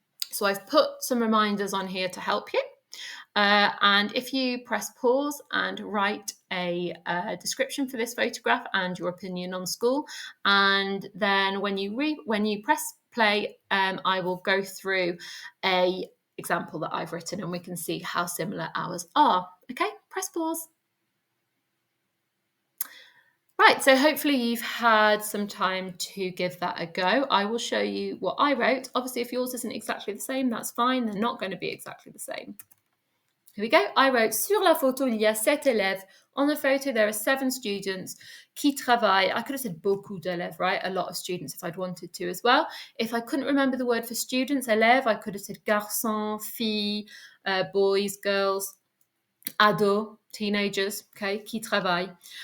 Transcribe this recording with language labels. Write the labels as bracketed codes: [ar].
[en] So I've put some reminders on here to help you. And if you press pause and write a description for this photograph and your opinion on school, and then when you press play, I will go through a example that I've written, and we can see how similar ours are. Okay, press pause. Right, so hopefully you've had some time to give that a go. I will show you what I wrote. Obviously, if yours isn't exactly the same, that's fine. They're not going to be exactly the same. Here we go. I wrote, [fr] sur la photo, il y a 7 élèves. [en] On the photo, there are 7 students [fr] qui travaillent. [en] I could have said [fr] beaucoup d'élèves, [en] right? A lot of students if I'd wanted to as well. If I couldn't remember the word for students, élèves, I could have said garçons, filles, boys, girls, ados, teenagers, okay, [fr] qui travaillent.